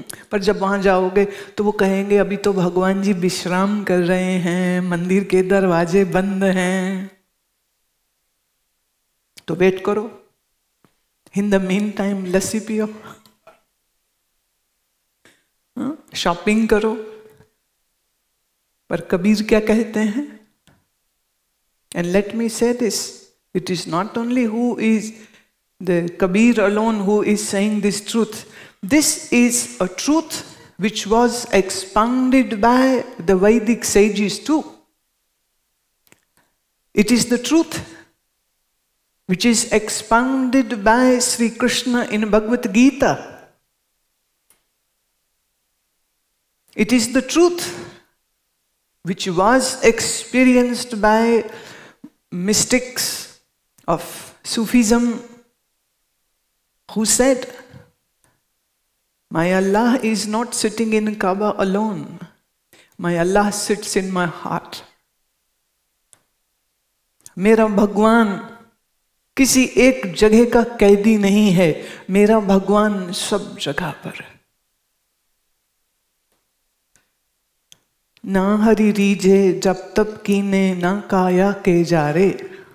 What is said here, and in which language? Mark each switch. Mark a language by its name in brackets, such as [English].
[Hindi] पर जब वहां जाओगे तो वो कहेंगे अभी तो भगवान जी विश्राम कर रहे हैं, मंदिर के दरवाजे बंद हैं, तो वेट करो। [English] in the meantime [Hindi] लस्सी पियो, शॉपिंग करो। पर कबीर क्या कहते हैं? [English] And let me say this, it is not only who is the Kabir alone who is saying this truth. This is a truth which was expounded by the Vedic sages too. It is the truth which is expounded by Sri Krishna in Bhagavad Gita. It is the truth which was experienced by mystics of Sufism, who said, my Allah is not sitting in Kaaba alone. My Allah sits in my heart. [Hindi] मेरा भगवान किसी एक जगह का कैदी नहीं है, मेरा भगवान सब जगह पर है। ना हरि रीझे जब तब कीने ना काया के जारे।